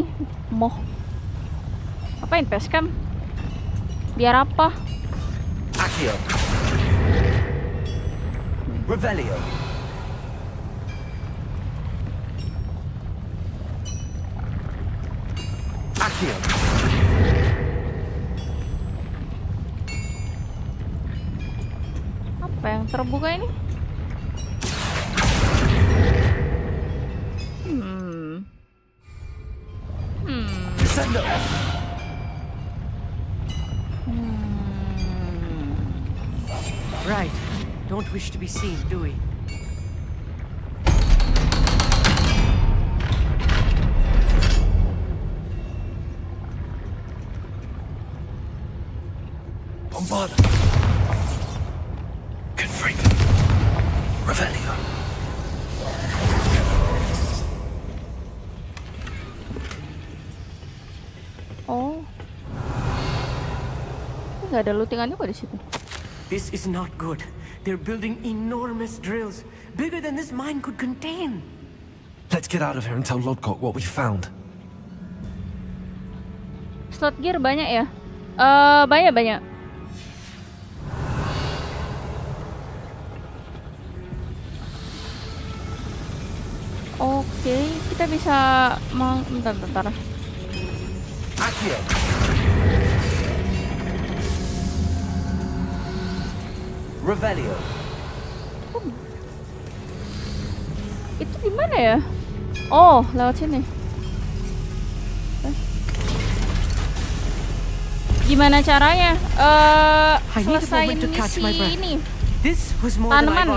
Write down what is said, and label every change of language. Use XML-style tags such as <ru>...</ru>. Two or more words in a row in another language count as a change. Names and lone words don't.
<id>Moh. Apain facecam? Biar apa? Accio. Revelio. Accio. Apa yang terbuka ini? Descendo.</id> <en>Right. Don't wish to be seen, do we? Bombarda. Confringo. Revelio. Oh.</en> <id>Nggak ada lootingannya kok di situ.</id> <en>This is not good. They're building enormous drills, bigger than this mine could contain. Let's get out of here and tell Lodgok what we found. Slot gear</en> <id>banyak ya? Banyak. Oke, kita bisa bentar. Accio. Revelio. Itu di mana ya? Oh, lewat sini. Gimana caranya? Selesaiin misi ini. Tanaman.</id>